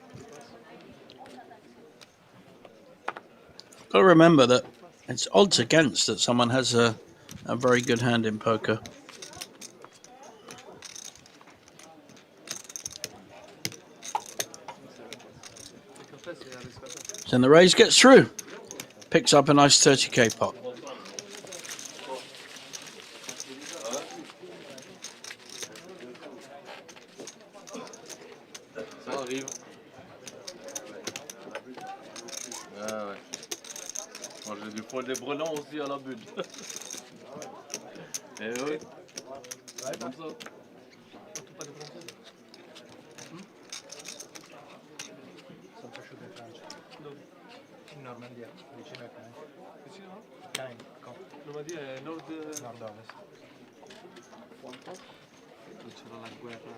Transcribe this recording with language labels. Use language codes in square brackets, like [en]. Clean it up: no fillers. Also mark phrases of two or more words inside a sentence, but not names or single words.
[en] Got to remember that it's odds against that someone has a very good hand in poker. Then the raise gets through. Picks up a nice 30k pot. [fr] Ça arrive. Ah ouais. Moi j'ai du poil des brelans aussi à la bulle. Eh oui. C'est comme ça. [it] In Normandia, vicino a Caen. Vicino? Caen. Normandia è nord-ovest. Quanto? C'era la guerra.